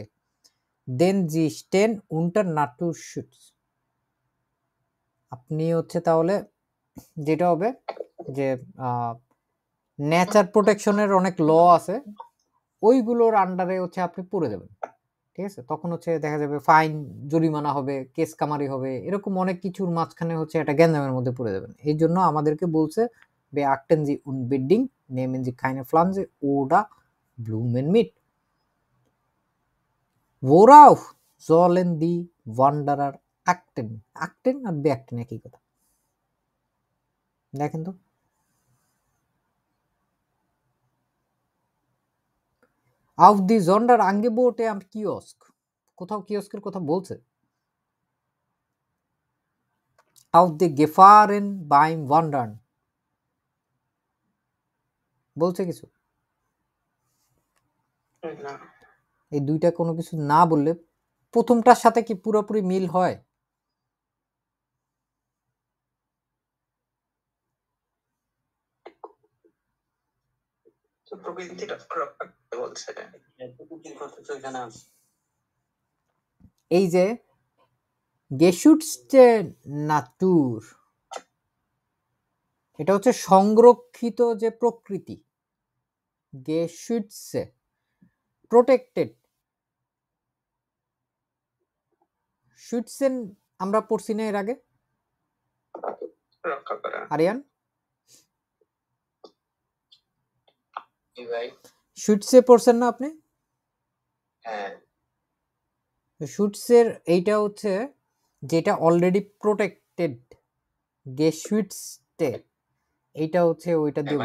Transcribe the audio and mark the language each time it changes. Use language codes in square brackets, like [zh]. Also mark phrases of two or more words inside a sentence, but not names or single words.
[de] denn Sie stehen unter Natur Schutz, [bn] আপনি হচ্ছে তাহলে যেটা হবে যে [en] nature protectionের [bn] অনেক ল আছে, ওইগুলোর আন্ডারে হচ্ছে আপনি পড়ে যাবেন। ঠিক আছে, তখন হচ্ছে দেখা যাবে ফাইন, জরিমানা হবে, কেস কামারি হবে, এরকম অনেক কিছুর মাঝখানে হচ্ছে একটা গ্যাঞ্জামের মধ্যে পড়ে যাবেন। এই জন্য আমাদেরকে বলছে [de] beachten Sie unbedingt, nehmen Sie keine Pflanze oder Blumen mit. Worauf sollen die Wanderer achten? [bn] achten আর beachten একই কথা। দেখেন তো, [de] auf die Sonderangebote am Kiosk, [bn] কোথাও কিয়স্কের কথা বলছে? [de] auf die Gefahren beim Wandern [bn] বলছে কিছু? না, এই দুইটা কোনো কিছু না বললে প্রথমটার সাথে কি পুরোপুরি মিল হয়? তো প্রকৃতিটা রক্ষা করতে বলছে। প্রকৃতির কথা তো এখানে আছে। এই যে [de] geschützte Natur, [bn] এটা হচ্ছে সংরক্ষিত যে প্রকৃতি, geschützte, protected, schützen আমরা পড়ছি না এর আগে? রক্ষা করা। আরিয়ান, জি ভাই। schütze পড়ছেন না আপনি? হ্যাঁ। schützer এইটা হচ্ছে যেটা [en] already protected, [bn] geschützte এইটা হচ্ছে ওইটা দিয়ে